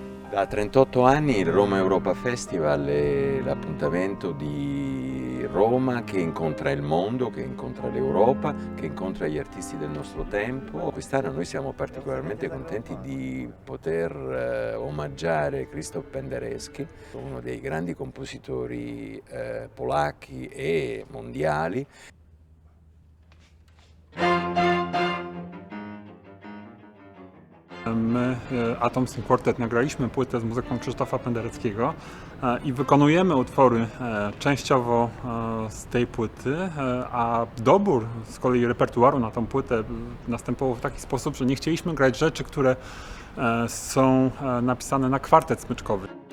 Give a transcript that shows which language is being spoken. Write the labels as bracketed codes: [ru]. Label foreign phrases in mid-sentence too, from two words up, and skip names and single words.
[it] Da 38 anni il Roma Europa Festival è l'appuntamento di Roma che incontra il mondo, che incontra l'Europa, che incontra gli artisti del nostro tempo. Quest'anno noi siamo particolarmente contenti di poter omaggiare Krzysztof Penderecki, uno dei grandi compositori polacchi e mondiali. [pl] My, Atomsyn Quartet, nagraliśmy płytę z muzyką Krzysztofa Pendereckiego i wykonujemy utwory częściowo z tej płyty, a dobór z kolei repertuaru na tą płytę następował w taki sposób, że nie chcieliśmy grać rzeczy, które są napisane na kwartet smyczkowy.